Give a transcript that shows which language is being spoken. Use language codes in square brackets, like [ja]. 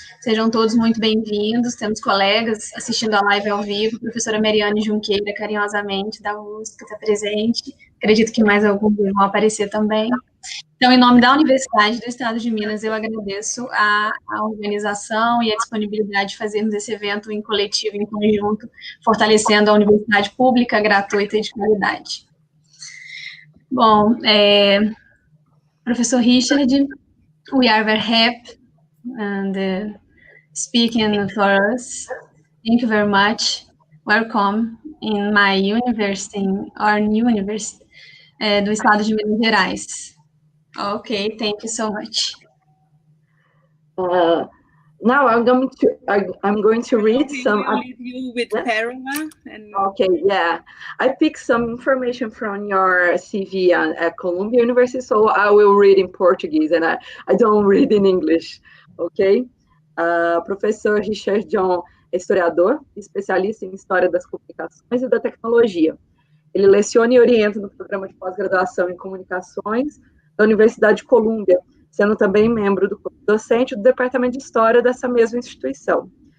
[pt] Sejam todos muito bem-vindos. Temos colegas assistindo a live ao vivo. A professora Mariane Junqueira, carinhosamente, da USP, que está presente. Acredito que mais alguns vão aparecer também. Então, em nome da Universidade do Estado de Minas, eu agradeço a organização e a disponibilidade de fazermos esse evento em coletivo, em conjunto, fortalecendo a universidade pública, gratuita e de qualidade. [en] Bom, Professor Richard, we are very happy and speaking for us. Thank you very much. Welcome in my university, our new university, do Estado de Minas Gerais. Okay, thank you so much. Now I'm going to read some. I'll leave you with Pérola. Okay, yeah. I picked some information from your CV at Columbia University, so I will read in Portuguese, and I don't read in English. Okay. [pt] Professor Richard John é historiador, especialista em História das Comunicações e da Tecnologia. Ele leciona e orienta no programa de pós-graduação em Comunicações da Universidade de Colômbia, sendo também membro do corpo docente do Departamento de História dessa mesma instituição.